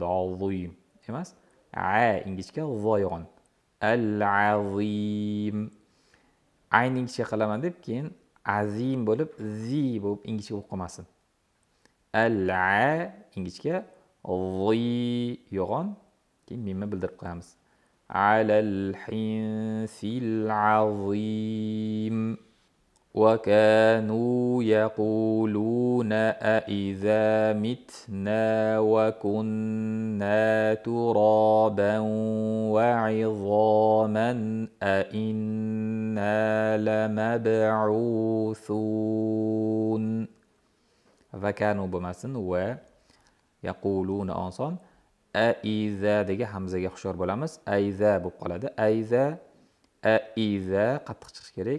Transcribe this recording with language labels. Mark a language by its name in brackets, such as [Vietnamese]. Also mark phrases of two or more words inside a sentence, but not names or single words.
[Uzbek] Azim emas. A ingichka, vo yo'g'on. Al-azim. Ayn ingichka qilaman deb keyin azim bo'lib, zi bo'lib ingichka bo'lib qolmasin. Al-a ingichka, zi yo'g'on, keyin mimni bildirib qo'yamiz. [Arabic] على الحنث العظيم. وكانوا يقولون أئذا متنا وكنا ترابا وعظاما أإنا لمبعوثون. وكانوا [Uzbek] bo'lmasin [Arabic] ويقولون [Uzbek] oson. Aiza dega hamzaga hushyor bo'lamiz. Aiza bo'lib qoladi. Aiza, aiza qattiq chiqish kerak.